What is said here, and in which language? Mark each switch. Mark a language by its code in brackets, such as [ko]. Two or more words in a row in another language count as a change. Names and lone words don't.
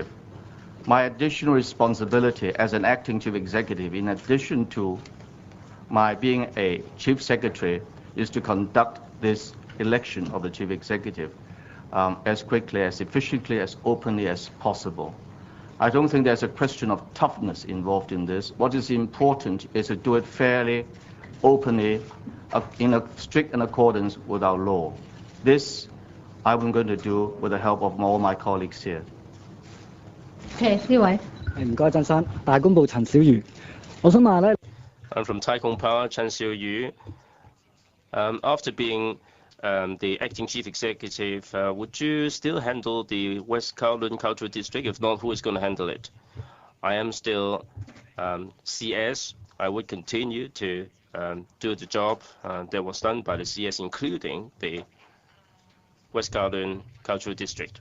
[en] My additional responsibility as an acting chief executive, in addition to my being a chief secretary, is to conduct this election of the chief executive as quickly, as efficiently, as openly as possible. I don't think there's a question of toughness involved in this. What is important is to do it fairly, openly, in a strict accordance with our law. This I'm going to do with the help of all my colleagues here. [yue] Okay, 呢位。唔該，鄭生，大公報陳小瑜，我想問咧。 [en] I'm from Taikong Power, Chen Xiuyu. After being the acting chief executive, would you still handle the West Kowloon Cultural District? If not, who is going to handle it? I am still CS. I would continue to do the job that was done by the CS, including the West Kowloon Cultural District.